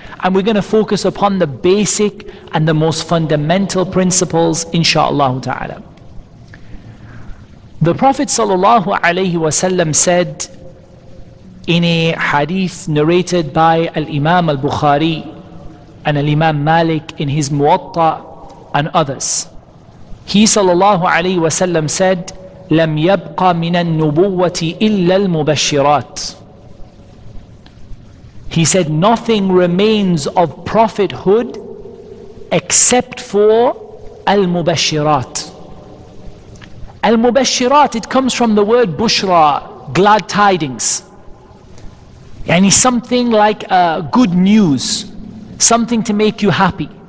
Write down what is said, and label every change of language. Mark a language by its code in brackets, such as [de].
[en] And we're going to focus upon the basic and the most fundamental principles, inshallah ta'ala. The Prophet sallallahu alaihi wasallam said in a hadith narrated by Al-Imam Al-Bukhari and Al-Imam Malik in his Muwatta and others. He sallallahu alaihi wasallam said, [ar] لم يبقى من النبوة إلا المبشرات. [en] He said, nothing remains of prophethood except for al-mubashirat. Al-mubashirat, it comes from the word bushra, glad tidings. Yani something like good news, something to make you happy.